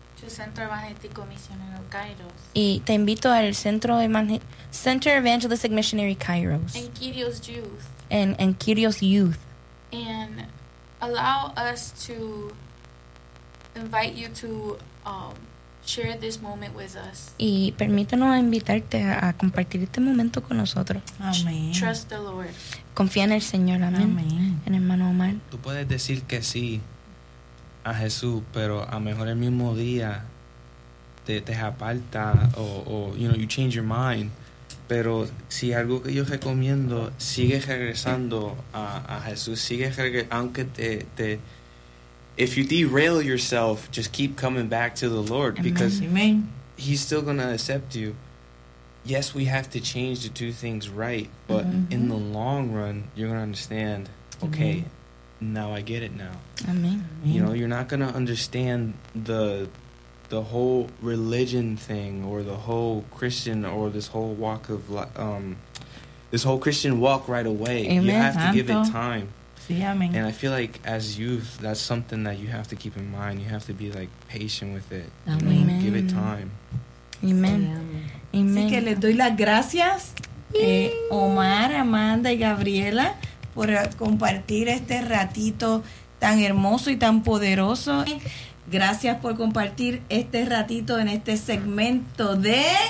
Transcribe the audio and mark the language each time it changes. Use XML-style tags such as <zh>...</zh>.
<es>Centro Evangelístico Misionero Kairos. Y te invito al Center Evangelistic Missionary Kairos.</es> <en>And Kyrios Youth. And Kyrios Youth. And allow us to invite you to share this moment with us.</en> <es>Y permítanos invitarte a compartir este momento con nosotros. Amén.</es> <en>Trust the Lord.</en> <es>Confía en el Señor. Amén. Amén. En hermano Omar. Tú puedes decir que sí a Jesús, pero a lo mejor el mismo día te aparta o</es> <en>you know, you change your mind.</en> <es>Pero si algo que yo recomiendo, sigue regresando a Jesús, sigue aunque te</es> <en>if you derail yourself, just keep coming back to the Lord. Amen. Because Amen. He's still gonna accept you. Yes, we have to change to do things right, but in the long run you're gonna understand. Okay. Amen. Now I get it now. Amen. You know, you're not going to understand the whole religion thing or the whole Christian or this whole walk of this whole Christian walk right away. Amen. You have to give it time.</en> <es>Sí, amen.</es> <en>And I feel like as youth, that's something that you have to keep in mind. You have to be like patient with it. Amen. You know, give it time. Amen. Amen.</en> <es>Así que les doy las gracias, Omar, Amanda y Gabriela, por compartir este ratito tan hermoso y tan poderoso. Gracias por compartir este ratito en este segmento de</es>